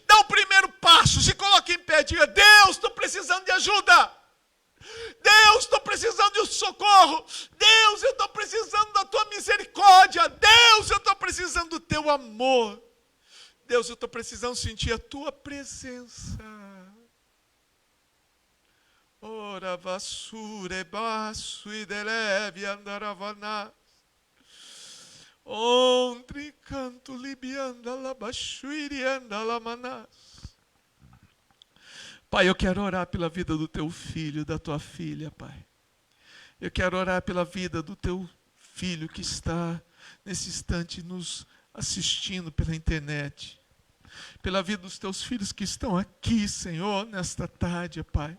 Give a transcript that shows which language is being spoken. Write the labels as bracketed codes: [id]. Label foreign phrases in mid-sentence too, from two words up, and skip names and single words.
[pt] Dá o primeiro passo, se coloque em pé, diga, Deus, estou precisando de ajuda. Deus, estou precisando de um socorro. Deus, eu estou precisando da tua misericórdia. Deus, eu estou precisando do teu amor. Deus, eu estou precisando sentir a tua presença. Ora vasure basso e deleve andaravana. Ontri canto libianda la bashuirianda la manas. Pai, eu quero orar pela vida do teu filho, da tua filha, Pai. Eu quero orar pela vida do teu filho que está nesse instante nos assistindo pela internet. Pela vida dos teus filhos que estão aqui, Senhor, nesta tarde, Pai.